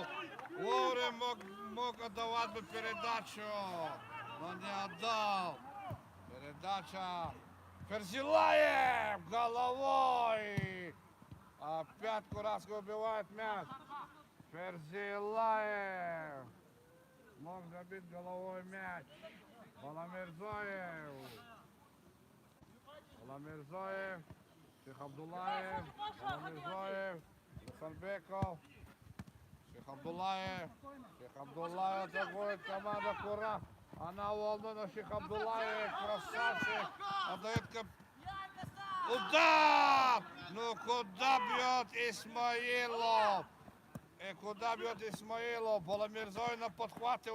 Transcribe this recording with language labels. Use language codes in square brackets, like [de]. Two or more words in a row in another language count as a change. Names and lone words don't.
[ru] Лоре мог отдавать бы передачу, но не отдал. Передача. Ферзилаев головой. Опять Куравский убивает мяч. Ферзилаев. Мог забить головой мяч. Баламирзоев. Баламирзоев. Шейх Абдулаев. Баламирзоев. Гасанбеков. Шейх Абдулаев. Шейх Абдулаев атакует команда Курах. Она волну на Шейх Абдулаев. Красавчик. Отдает удар! Ну куда бьет Исмаилов? И куда бьет Исмаилов? Баламирзоев на подхвате.